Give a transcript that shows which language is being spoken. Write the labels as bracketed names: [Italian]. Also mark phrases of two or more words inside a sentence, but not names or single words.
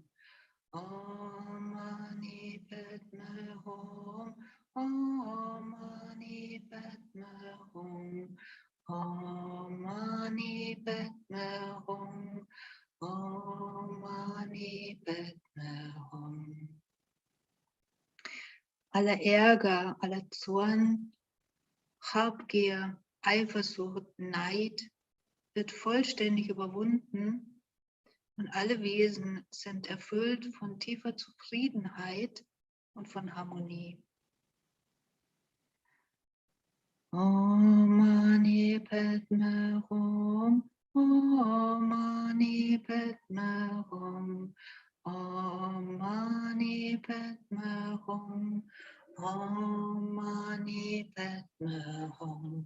[Sanskrit] Om Mani Padme Hum. Om Mani Padme Hum. Om Mani Padme Hum. Om Mani Padme Hum. [German] Aller Ärger, aller Zorn, Habgier, Eifersucht, Neid wird vollständig überwunden und alle Wesen sind erfüllt von tiefer Zufriedenheit und von Harmonie. [Sanskrit] Om Mani Padme Hum. Om Mani Padme Hum. Om Mani Padme Hum. Om Mani Padme Hum.